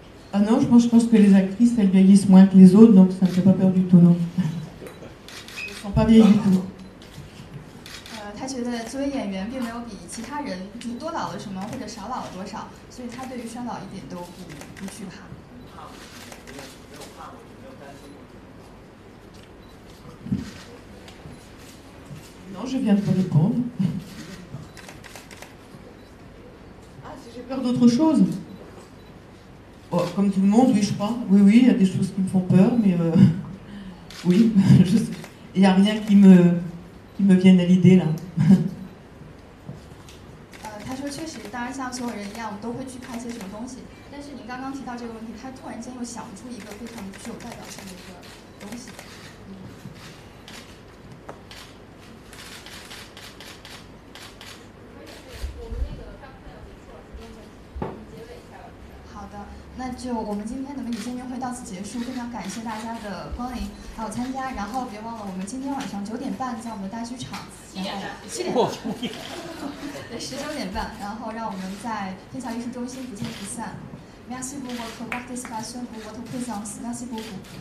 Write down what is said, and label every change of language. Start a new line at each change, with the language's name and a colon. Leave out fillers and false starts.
French: Ah non, je pense que les actrices, elles vieillissent moins que les autres, donc ça ne me fait pas peur du tout, non. Elles ne sont pas vieilles du tout.
Chinese: 他觉得作为演员并没有比其他人多老了什么或者少老了多少，所以他对于衰老一点都不惧怕。
French: Non, je viens de te répondre. Ah, si j'ai peur d'autre chose? Oh, comme tout le monde, oui, je crois. Oui, il y a des choses qui me font peur, mais oui, il n'y a rien qui me vienne à l'idée là.
Chinese: 他说确实，当然像所有人一样，我们都会惧怕一些什么东西。但是您刚刚提到这个问题，他突然间又想不出一个非常具有代表性的一个东西。那就我们今天的媒体见面会到此结束，非常感谢大家的光临还有参加，然后别忘了我们今天晚上9点半在我们的大剧场，然后7点半，对，19点半，然后让我们在天桥艺术中心不见不散。
French: Merci pour votre participation, pour votre présence. Merci beaucoup.